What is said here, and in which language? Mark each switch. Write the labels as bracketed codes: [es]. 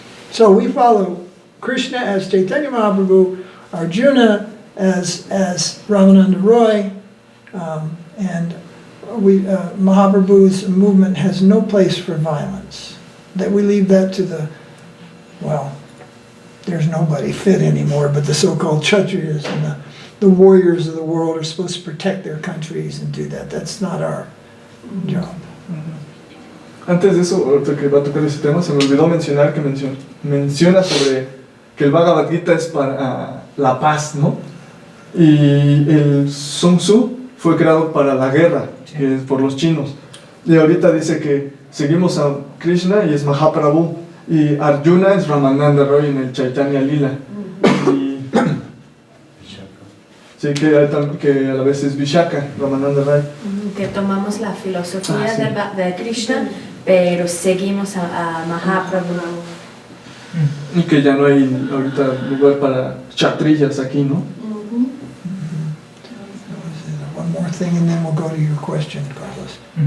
[en] So we follow Krishna as Chaitanya Mahaprabhu, Arjuna as Ramananda Roy, and Mahaprabhu's movement has no place for violence. That we leave that to there's nobody fit anymore, but the so-called Kshatriyas and the warriors of the world are supposed to protect their countries and do that. That's not our job. [es] Antes de eso, ahorita que va a tocar ese tema, se me olvidó mencionar que menciona sobre que el Bhagavad Gita es para la paz, ¿no? Y el Sun Tzu fue creado para la guerra, por los chinos. Y ahorita dice que seguimos a Krishna y es Mahaprabhu. Y Arjuna es Ramananda Roy en el Chaitanya Lila. Y sí, que a la vez es Vishaka, Ramananda Roy. Que tomamos la filosofía de Krishna, pero seguimos a Mahaprabhu. Y que ya no hay ahorita lugar para kshatriyas aquí, ¿no? [en] One more thing and then we'll go to your question, Carlos.